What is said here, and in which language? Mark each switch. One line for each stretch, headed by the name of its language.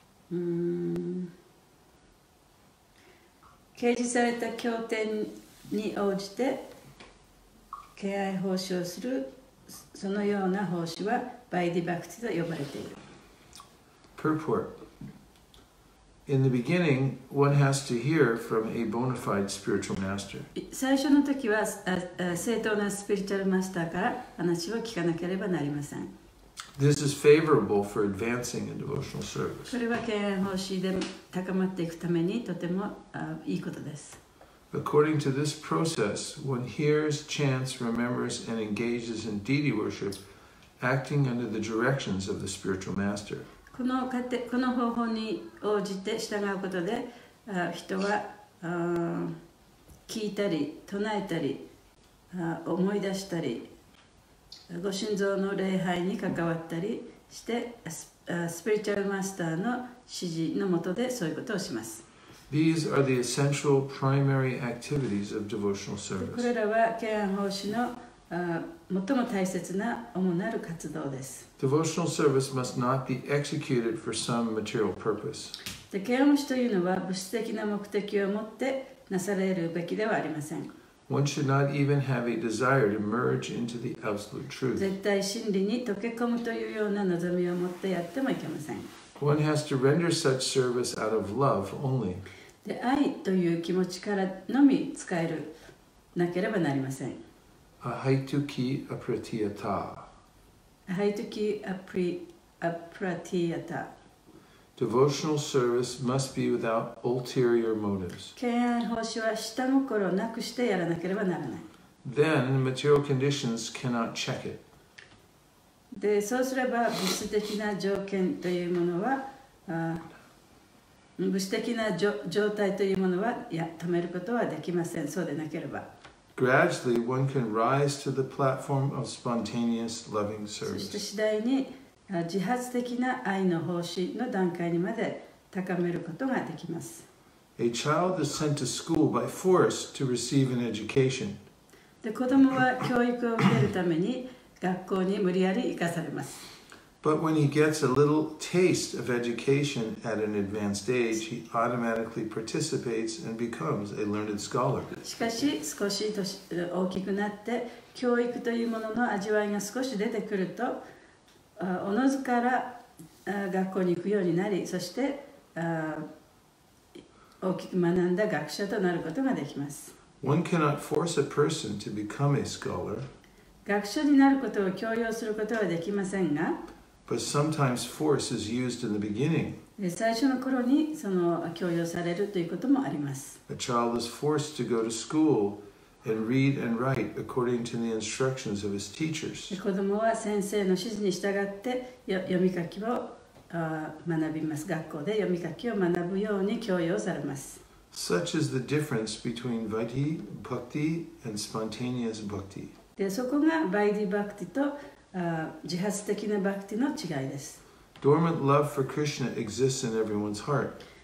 Japanese: 掲示された経典に応じて敬愛奉仕をするそのような奉仕はバイディバクティと呼ばれている。
English: Purport. In the beginning, one has to hear from a bona fide spiritual master.
Japanese: 最初の時は正当なスピリチュアルマスターから話を聞かなければなりません。
English: This is favorable for advancing in devotional service.
Japanese: それは敬愛奉仕で高まっていくためにとてもいいことです。
English: According to this process, one hears, chants, remembers, and engages in deity worship, acting under the directions of the spiritual master.
Japanese: この方法に応じて従うことで、人は聞いたり、唱えたり、思い出したり、ご神像の礼拝に関わったりして、スピリチュアルマスターの指示の下でそういうことをします。
English: These are the essential primary activities of devotional
Japanese: こ
English: service.
Japanese: れらは敬愛奉仕の最も大切な主なる活動です。
English: Devotional service must not be executed for some material purpose.
Japanese: で、敬愛奉仕というのは物質的な目的を持ってなされるべきではありません。
English: One should not even have a desire to merge into the absolute truth.
Japanese: 絶対真理に溶け込むというような望みを持ってやってもいけません。
English: One has to render such service out of love only.
Japanese: で、愛という気持ちからのみ使えるなければなりません。
Sanskrit: Ahaituki apratiyata. Ahaituki apratiyata.
English: Devotional service must be without ulterior motives.
Japanese: 敬愛奉仕は下心なくしてやらなければならない。
English: Then material conditions cannot check it.
Japanese: で、そうすれば物質的な条件というものは物質的な状態というものは止めることはできません。そうでなければ。
English: Gradually, one can rise to the platform of spontaneous loving
Japanese: そして次第に自発的な愛の奉仕の段階にまで高めることができます。
English: A child is sent to school by force to receive an education.
Japanese: で、子供は教育を受けるために学校に無理やり行かされます。
English: But when he gets a little taste of education at an advanced age, he automatically participates and becomes a learned scholar.
Japanese: しかし少し大きくなって教育というものの味わいが少し出てくるとおのずから学校に行くようになり、そして大きく学んだ学者となることができます。
English: One cannot force a person to become a scholar,
Japanese: 学者になることを強要することはできませんが、
English: but sometimes force is used in the beginning.
Japanese: 最初の頃にその強要されるということもあります。
English: A child is forced to go to school and read and write according to the instructions of his teachers.
Japanese: 子供は先生の指示に従って読み書きを学びます。学校で読み書きを学ぶように強要されます。
English: Such is the difference between Vaidhi, Bhakti, and spontaneous Bhakti.
Japanese: で、そこがバイディバクティと自発的なバクティの違いです。
English: Dormant love for Krishna exists in everyone's heart.